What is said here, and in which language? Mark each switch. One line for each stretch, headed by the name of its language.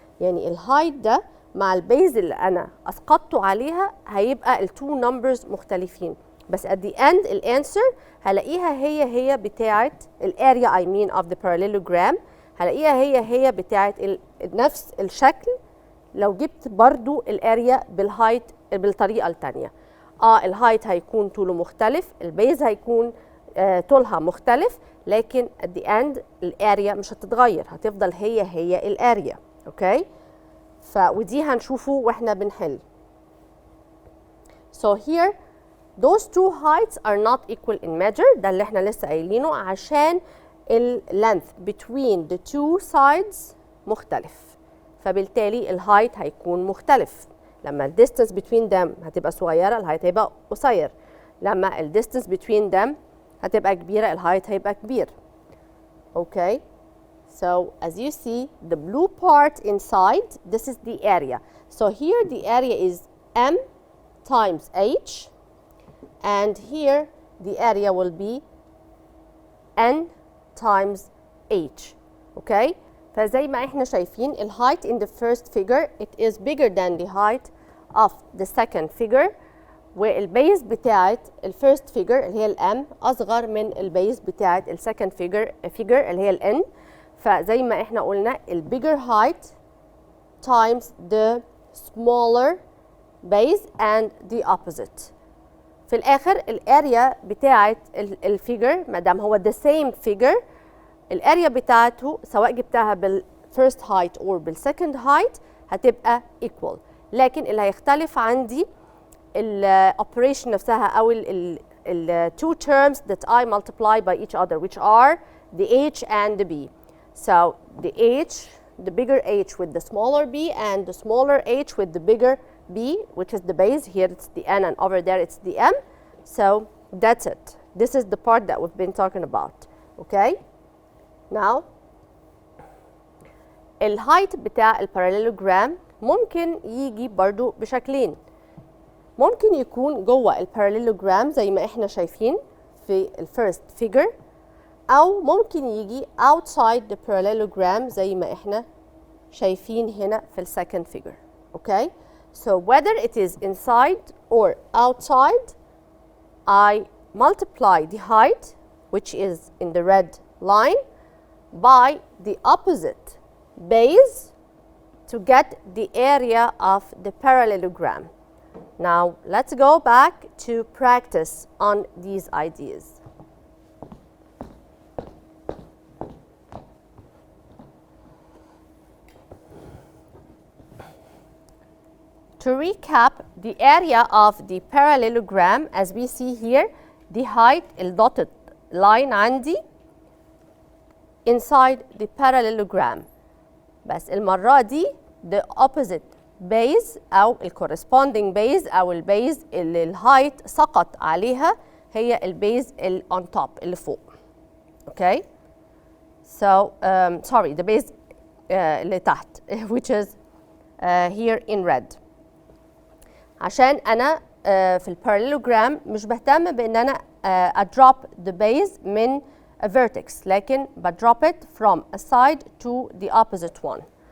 Arabic: يعني الهايت ده مع البيز اللي أنا أسقطته عليها هيبقى التو نمبرز مختلفين، بس
English: at the end
Arabic: الانسر هلاقيها هي بتاعة الاريا
English: I mean of the parallelogram،
Arabic: هلاقيها هي بتاعة نفس الشكل لو جبت برضو الاريا بالهايت بالطريقة التانية. الهايت هيكون طوله مختلف، البيز هيكون طولها مختلف، لكن
English: at the end
Arabic: الاريا مش هتتغير، هتفضل هي الاريا. اوكي، ودي هنشوفه واحنا بنحل.
English: So here those two heights are not equal in measure،
Arabic: ده اللي احنا لسه قايلينه، عشان
English: length between the two sides
Arabic: مختلف، فبالتالي الهايت هيكون مختلف. لما
English: distance between them
Arabic: هتبقى صغيرة الهايت هيبقى قصير، لما distance between them هتبقى كبيرة الهايت هيبقى كبير. اوكي،
English: So as you see, the blue part inside, this is the area. So here the area is M times H, and here the area will be N times H. Okay?
Arabic: فزي ما احنا شايفين
English: ال height in the first figure it is bigger than the height of the second figure،
Arabic: والبيز بتاعت ال
English: first figure اللي هي ال M
Arabic: أصغر من البيز بتاعت
English: ال second figure اللي هي ال N.
Arabic: فزي ما احنا قلنا
English: ال bigger height times the smaller base and the opposite.
Arabic: في الآخر الاريا بتاعت الفيجر ما دام هو
English: the same figure،
Arabic: الاريا بتاعته سواء جبتها بال
English: first height or
Arabic: بال second height هتبقى equal. لكن اللي هيختلف عندي
English: ال operation
Arabic: نفسها أو ال
English: two terms that I multiply by each other, which are the H and the B. So the H, the bigger H with the smaller B, and the smaller H with the bigger B, which is the base. Here it's the N and over there it's the M. So that's it. This is the part that we've been talking about. Okay?
Arabic: Now, ال height بتاع ال parallelogram ممكن يجي برضو بشكلين. ممكن يكون جوه ال parallelogram زي ما احنا شايفين في ال first figure، أو ممكن يجي
English: outside the parallelogram
Arabic: زي ما احنا شايفين هنا في ال second figure.
English: Okay? So whether it is inside or outside, I multiply the height, which is in the red line, by the opposite base to get the area of the parallelogram. Now let's go back to practice on these ideas. To recap, the area of the parallelogram, as we see here, the height, the dotted line عندي inside the parallelogram.
Arabic: بس المرة دي
English: the opposite base
Arabic: أو ال corresponding base أو البيز اللي الهايت سقط عليها هي البيز اللي
English: on top
Arabic: اللي فوق.
English: Okay? So, sorry, the base
Arabic: اللي تحت
English: which is here in red.
Arabic: عشان أنا في الباراليلوجرام مش بهتم بإن أنا أدروب the base من a vertex، لكن بدروب
English: it from a side to the opposite one.